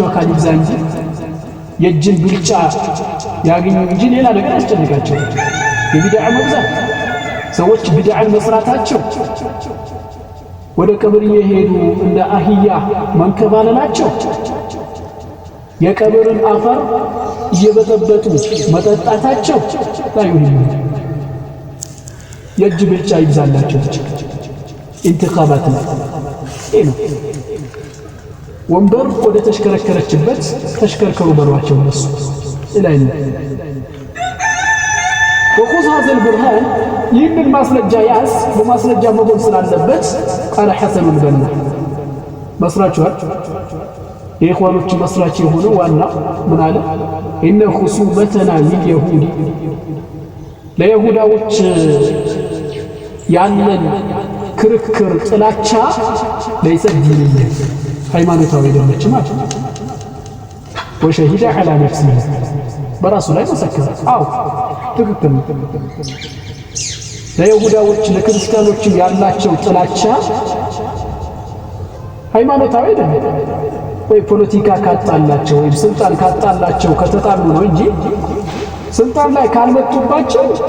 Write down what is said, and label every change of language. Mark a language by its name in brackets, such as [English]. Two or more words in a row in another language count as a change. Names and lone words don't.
[Amharic] አካል ይብዛ እንጂ የእጅን ብልጫ ያገኙ እንጂ ሌላ ነገር አያስጨንቃቸው የቢድዓ መብዛት ሰዎች ቢድዓን መስራታቸው ወደ ቀብር የሄዱ እንደ አህያ መንከባለላቸው የቀብርን አፈር እየበጠበጡ መጠጣታቸው ታዩኝ የእጅ ብልጫ ይብዛላቸው ኢንተኻባት ነው ወንበር ወደ ተሽከረከረችበት ተሽከርከሩ በሯቸው እነሱ ኢላይን [Arabic] وخذ هذا البرهان [Amharic] ይህንን ማስረጃ ያዝ በማስረጃ መሆን ስላለበት [Arabic] قال حسن البنا [Amharic] መስራቹት የኢኽዋኖች መስራች የሆነው ዋና ምን አለ [Arabic] إن خصومتنا لليهود [Amharic] ለይሁዳዎች ያለን ክርክር ጥላቻ [Arabic] ليس دينيا [Amharic] ሃይማኖታዊ አይደለች ማለት ነው [Arabic] وشهد على نفسه [Amharic] በራሱ ላይ መሰከረ አው ትክክል ነው ለይሁዳዎች ለክርስቲያኖች ያላቸው ጥላቻ ሃይማኖታዊ አይደለም ወይ ፖለቲካ ካጣላቸው ወይ ስልጣን ካጣላቸው ከተጣሉ ነው እንጂ ስልጣን ላይ ካልመጡባቸው